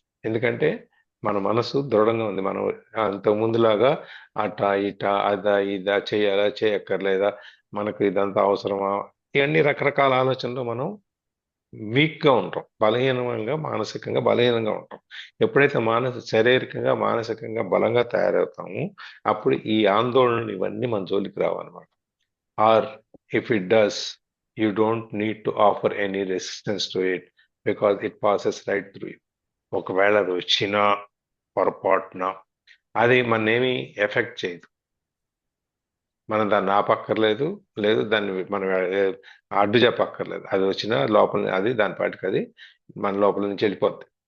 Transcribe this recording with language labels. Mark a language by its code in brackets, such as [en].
[te] ఎందుకంటే మన మనసు దృఢంగా ఉంది. మనం అంత ముందులాగా అటా ఇటా అదా ఇదా చేయాలా చేయక్కర్లేదా, మనకు ఇదంతా అవసరమా, ఇవన్నీ రకరకాల ఆలోచనలు మనం వీక్ గా ఉంటాం, మానసికంగా బలహీనంగా ఉంటాం. ఎప్పుడైతే శారీరకంగా మానసికంగా బలంగా తయారవుతామో అప్పుడు ఈ ఆందోళనలు ఇవన్నీ మన జోలికి రావన్నమాట. [en] Or if it does, you don't need to offer any resistance to it because it passes right through you. [te] ఒకవేళ అది వచ్చినా పొరపాటున అది మననేమి ఎఫెక్ట్ చేయదు. మనం దాన్ని ఆపక్కర్లేదు, లేదు దాన్ని మనం అడ్డు చెప్పక్కర్లేదు. అది వచ్చినా లోపల అది దాని పాటికి అది మన లోపల నుంచి వెళ్ళిపోద్ది.